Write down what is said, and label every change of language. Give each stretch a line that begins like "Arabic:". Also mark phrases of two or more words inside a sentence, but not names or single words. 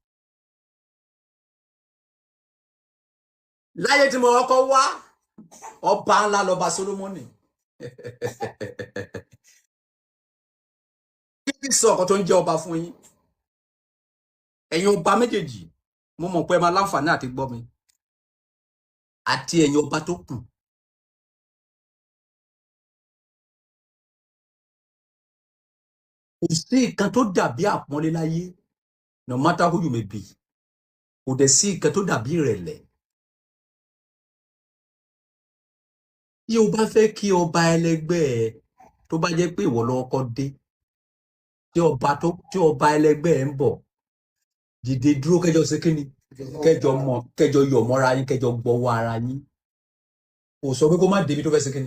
Yoruba: láyé tí mo kọ́kọ́ wá ọba ńlá lọba Solomoni kí sọ ọkọ tó ń jẹ́ ọba fún yín ẹ̀yin ọba méjèèjì mo mọ̀ pé ẹ máa láǹfààní àti gbọ́ mi àti ẹ̀yin ọba tó kù kò sí nǹkan tó dàbí àpọ́nlé láyé
English: no matter who you may be
Yoruba: kò dẹ̀ sí nǹkan tó dàbí ìrẹ̀lẹ̀ tí o bá fẹ́ kí ọba ẹlẹgbẹ́ ẹ tó bá jẹ́ pé ìwọ ló kọ́kọ́ dé tí ọba ẹlẹgbẹ́ ẹ ń bọ̀ dìde dúró kẹjọ ṣe kíni kẹjọ yọ̀ mọ́ra yín kẹjọ gbọ́wọ́ ara yín kò sọ pé kó má débi tó fẹ́ ṣe kíni.